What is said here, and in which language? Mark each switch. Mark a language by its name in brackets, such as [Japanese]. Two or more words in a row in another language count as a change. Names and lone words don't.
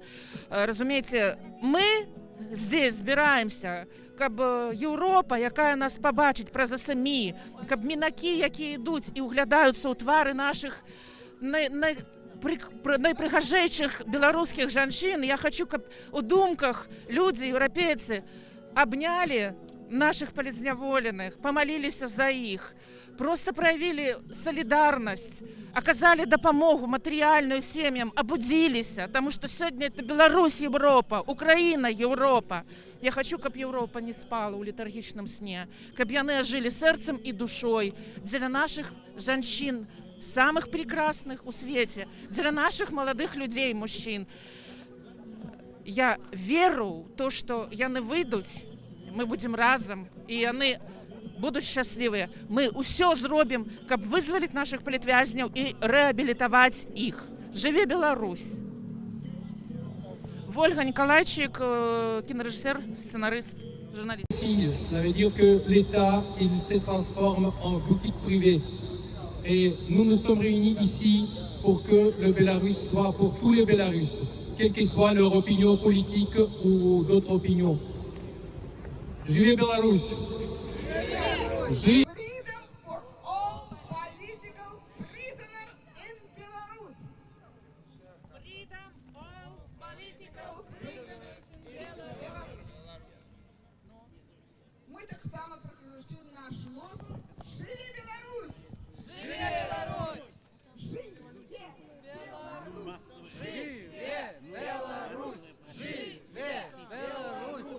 [Belarusian] Разумееце, мы здесь збіраемся, каб Еўропа, якая нас пабачыць праз СМІ, каб мінакі, якія ідуць і ўглядаюцца ў твары нашых найпрыгажэйшых беларускіх жанчын. Я хочу, каб у думках людзі, еўрапейцы, абнялі наших палізняволеных, [Russian] помолились за их, просто проявили солидарность, оказали допомогу материальную семьям, обудились, потому что сегодня это Беларусь, Европа, Украина, Европа. Я хочу, [Belarusian] каб Европа не спала у летаргічным сне, каб яны [Russian] жили сердцем и душой для наших жанчын, самых прекрасных у свете, для наших молодых людей, мужчин. Я веру в то, что [Belarusian] яны выйдуць, [Russian] мы будем разом, и яны будут счастливые. [Belarusian] Мы усё зробим, каб вызволить наших палітвязняў [Russian] и реабилитовать их. Живи Беларусь! Ольга Николайчик, кинорежиссер, сценарист, журналист. [French] Ça veut dire que l'État il se transforme en boutique privée. Et nous nous sommes réunis ici pour que le Bélarus soit pour tous les Bélarusses, quelle que soit leur opinion politique ou d'autres opinions. [Russian] Живи Беларусь! Живи! [English] Freedom for all political prisoners in Belarus. Freedom all political prisoners in Belarus. [Russian] Мы так само продолжим наш лозунг «Живи Беларусь!» Живи Беларусь! Живи Беларусь! [Belarusian] Живе Беларусь! Живе Беларусь!